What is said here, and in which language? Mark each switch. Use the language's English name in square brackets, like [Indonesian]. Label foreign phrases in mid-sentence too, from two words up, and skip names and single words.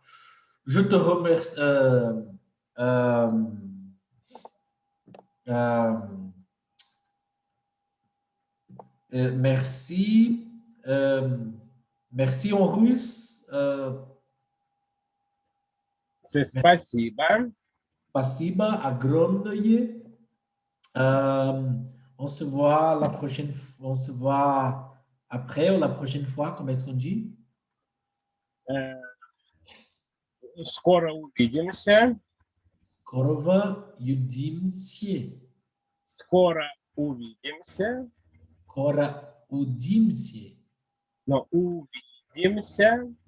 [French] Je te remercie. Merci. Merci en russe. C'est спасибо. [Russian] Спасибо огромное. [French] On se voit la prochaine fois. On se voit après ou la prochaine fois, comment est-ce qu'on dit? [Russian] Скоро увидимся. Скоро увидимся. Скоро увидимся. Скоро увидимся. Non, увидимся.